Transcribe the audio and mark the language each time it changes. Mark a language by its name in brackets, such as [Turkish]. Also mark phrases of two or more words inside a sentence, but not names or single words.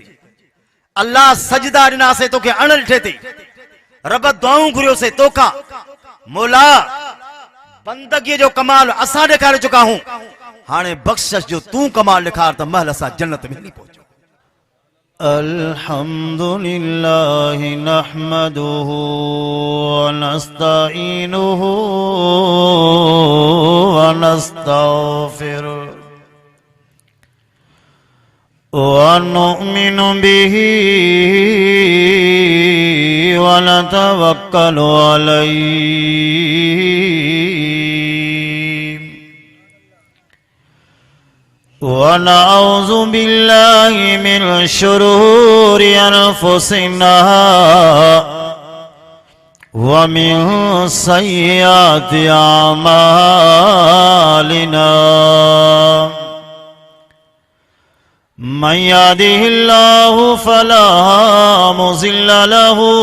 [Sindhi] अल्लाह सजदा ॾिनासीं तोखे अण ॾिठे ते, रब दुआऊं घुरियोसीं तोखां। मौला बंदगीअ जो कमाल असां ॾेखारे चुका आहियूं, हाणे बख़्शिश जो तूं कमाल ॾेखार त महल असां जन्नत में हली पहुचूं। [Arabic] الحمد لله نحمده ونستعينه ونستغفره ونؤمن به ونتوكل عليه ونعوذ بالله من شرور أنفسنا ومن سيئات أعمالنا من يهده الله فلا مضل له